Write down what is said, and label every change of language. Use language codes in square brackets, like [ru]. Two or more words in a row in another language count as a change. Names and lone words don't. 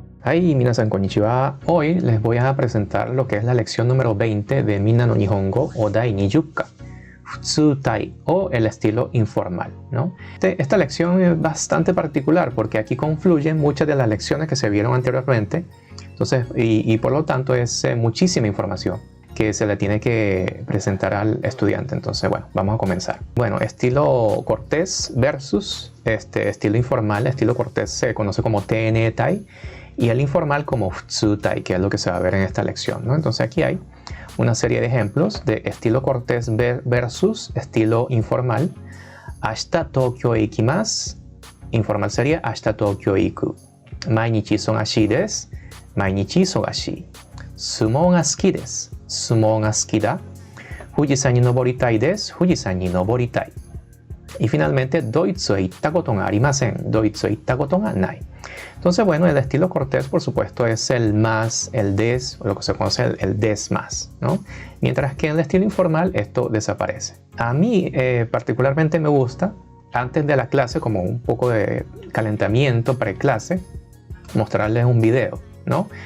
[ja] Hi, みなさん こんにちは. [es] Hoy les voy a presentar lo que es la lección número 20 de Minna no Nihongo o [ja] 第20 普通体 [es] o el estilo informal, ¿no? Esta lección es bastante particular porque aquí confluyen muchas de las lecciones que se vieron anteriormente. Entonces, y por lo tanto es muchísima información que se le tiene que presentar al estudiante. Entonces, bueno, vamos a comenzar. Bueno, estilo cortés versus estilo informal. Estilo cortés se conoce como TN-Tai y el informal como Futsutai, que es lo que se va a ver en esta lección, ¿no? Entonces aquí hay una serie de ejemplos de estilo cortés versus estilo informal. [ja] 明日 東京 行きます. [es] Informal sería [ja] 明日 東京 行く. 毎日 忙しい です。毎日 忙しい. 相撲 が 好き です。相撲 が 好き だ. 富士山 に 登りたい です. 富士山 に 登りたい. [es] Y finalmente, [ja] ドイツ へ 行った こと が ありません. ドイツ へ 行った こと が ない. [es] Entonces, bueno, el estilo cortés, por supuesto, es el más, el des, o lo que se conoce el des más, ¿no? Mientras que en el estilo informal esto desaparece. A mí particularmente me gusta, antes de la clase, como un poco de calentamiento preclase, mostrarles un video, ¿no?